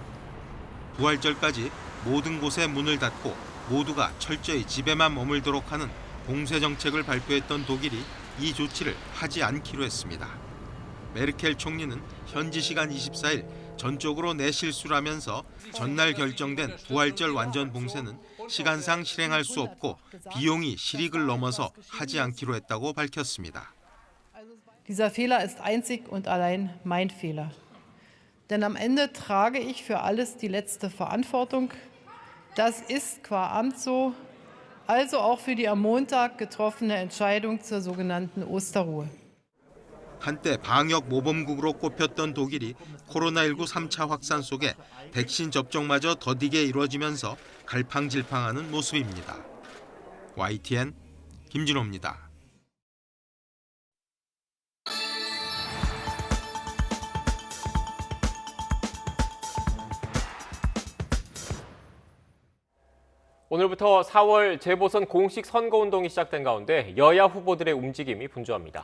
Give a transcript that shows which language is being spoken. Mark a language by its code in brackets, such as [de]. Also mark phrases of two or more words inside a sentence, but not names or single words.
[ko] 부활절까지 모든 곳에 문을 닫고 모두가 철저히 집에만 머물도록 하는 봉쇄 정책을 발표했던 독일이 이 조치를 하지 않기로 했습니다. 메르켈 총리는 현지 시간 24일 전적으로 내 실수라면서 전날 결정된 부활절 완전 봉쇄는 시간상 실행할 수 없고 비용이 실익을 넘어서 하지 않기로 했다고 밝혔습니다. [de] Dieser Fehler ist einzig und allein mein Fehler. Denn am Ende trage ich für alles die letzte Verantwortung. Das ist qua Amt so, also auch für die am Montag getroffene Entscheidung zur sogenannten Osterruhe. [ko] 한때 방역 모범국으로 꼽혔던 독일이 코로나19 3차 확산 속에 백신 접종마저 더디게 이루어지면서 갈팡질팡하는 모습입니다. YTN 김진호입니다. 오늘부터 4월 재보선 공식 선거운동이 시작된 가운데 여야 후보들의 움직임이 분주합니다.